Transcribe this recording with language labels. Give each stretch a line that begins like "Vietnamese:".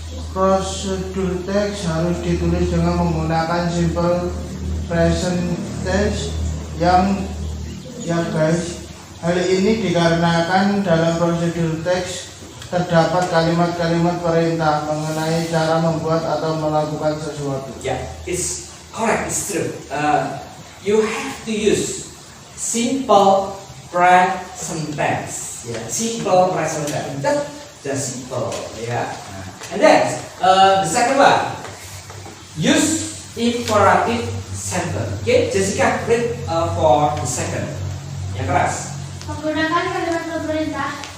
Indonesian: Procedure text harus ditulis dengan menggunakan simple present tense yang guys. Hal ini dikarenakan dalam procedure text terdapat kalimat-kalimat perintah mengenai cara membuat atau melakukan sesuatu.
English: Yeah, it's correct, it's true. You have to use simple present tense. Yeah, simple present tense. That's just simple. Yeah. And then the second one, use imperative sentence. Okay, Jessica, read for the second.
Indonesian: Yang keras. Menggunakan kalimat pemerintah